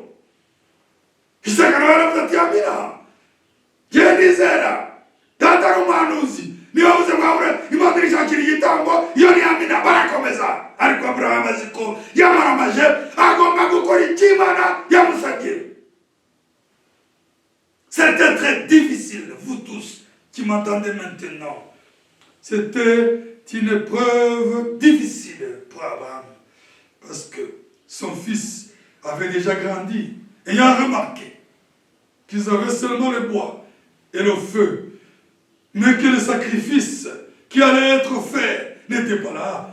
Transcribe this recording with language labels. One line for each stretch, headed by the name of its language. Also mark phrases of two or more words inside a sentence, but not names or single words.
Kinyarwanda: Isaka nawe aravuga ati, amina, jye ndizera data ari umuhanuzi, niba avuze ngo Imana irishakira igitambo, iyo ni amina. Barakomeza. Ariko Aburahamu azi ko yamaramaje, agomba gukora icyo Imana yamusabye.
French: C'était très difficile, vous tous qui m'entendez maintenant. C'était une épreuve difficile pour Abraham, parce que son fils avait déjà grandi, ayant remarqué qu'ils avaient seulement le bois et le feu, mais que le sacrifice qui allait être fait n'était pas là.